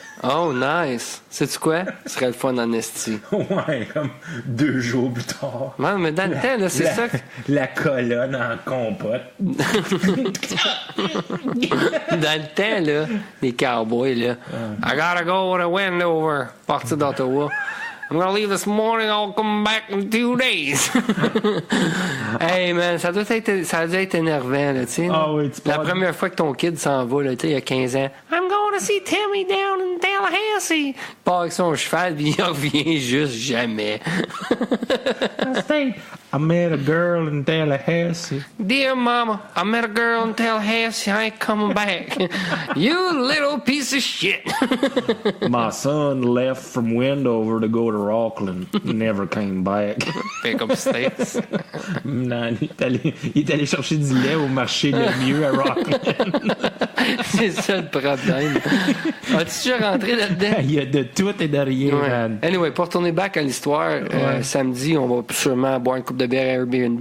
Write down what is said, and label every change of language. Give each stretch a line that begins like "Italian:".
English: Oh, nice.
French: Sais-tu quoi? Ce serait le fun en esti. Ouais, comme 2 jours plus tard. Ouais, mais dans le temps, là, c'est ça. La colonne en compote. Dans le temps, là, les cowboys, là.
English: I gotta go to Wendover.
French: Partir d'Ottawa.
English: I'm gonna leave this morning, I'll come back in 2 days. Hey man,
French: ça a dû être énervant, là, tu sais. Ah oui, la première fois que ton kid s'en va, là, tu sais, il y a 15 ans.
English: I'm going to see Timmy down in Tallahassee.
French: Il part avec son cheval, puis il revient juste jamais.
English: I met a girl in Tallahassee. Dear Mama, I met a girl in Tallahassee. I ain't coming back. You little piece of shit. My son left from Wendover to go to Rockland. Never came back. Pick up stakes.
French: Non, il est allé chercher du lait au marché le mieux à Rockland. C'est ça le problème. As-tu déjà rentré là-dedans? Il y a de tout et de rien, ouais.
English: man.
French: Anyway, pour retourner back à l'histoire, samedi, on va sûrement boire une coupe de bière à Airbnb.